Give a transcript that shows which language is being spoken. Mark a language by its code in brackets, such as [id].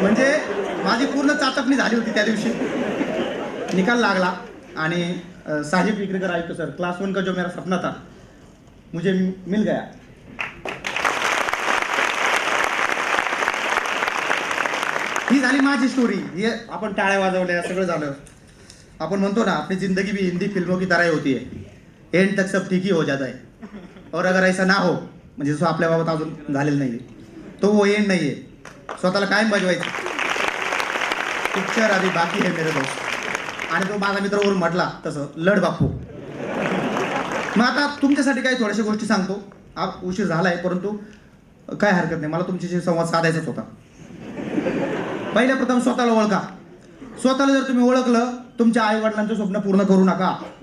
[mr] म्हणजे माझी पूर्ण चाचपणी झाली होती त्या दिवशी. निकाल लागला आणि साजिद विक्रेकर आयुक्त सर क्लास 1 [hi] का जो मेरा सपना था मुझे मिल गया. [mr] ही झाली माझी स्टोरी. हे आपण टाळ्या वाजवल्या सगळं झालं. आपण म्हणतो ना [hi] अपनी जिंदगी भी हिंदी फिल्मों की तरह होती है, एंड तक सब ठीक ही हो जाता है. और अगर ऐसा ना हो [mr] म्हणजे जसं आपल्या बाबत अजून झालेलं नाही तो वो एंड नाही आहे. स्वतःला कायम बजवायचं. [hi] पिक्चर अभी बाकी है मेरे दोस्त. [mr] आणि तो माझा मित्र वरून म्हटला तसं लढ बापू. मग आता तुमच्यासाठी काही थोड्याशा गोष्टी सांगतो. उशीर झालाय परंतु काय हरकत नाही, मला तुमच्याशी संवाद साधायचाच होता. पहिल्या प्रथम स्वतःला ओळखा. स्वतःला जर तुम्ही ओळखलं तुमच्या आई वडिलांचं स्वप्न पूर्ण करू नका.